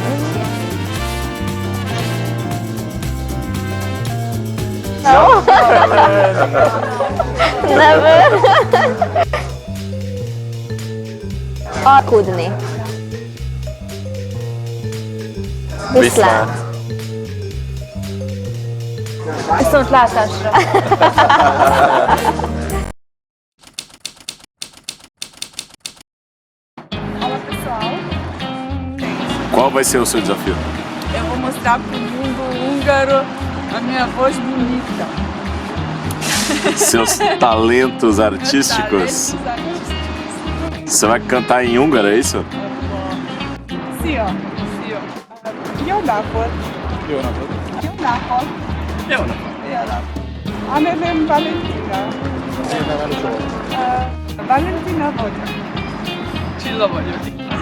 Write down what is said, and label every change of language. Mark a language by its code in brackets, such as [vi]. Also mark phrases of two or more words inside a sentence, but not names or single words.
[en] Never. [hu] Alkudni. Viszlát. Viszont látásra. [pt] Olá pessoal, Qual vai ser o seu desafio? eu vou mostrar para o mundo húngaro a minha voz bonita. Seus talentos artísticos. Talentos artísticos. Você vai cantar em húngaro, é isso? [hu] Szia! Szia! Jó napot! Jó napot! Jó napot! Jó napot! Jó napot! A nevem Valentina. Valentina vagyok. Csilla vagyok.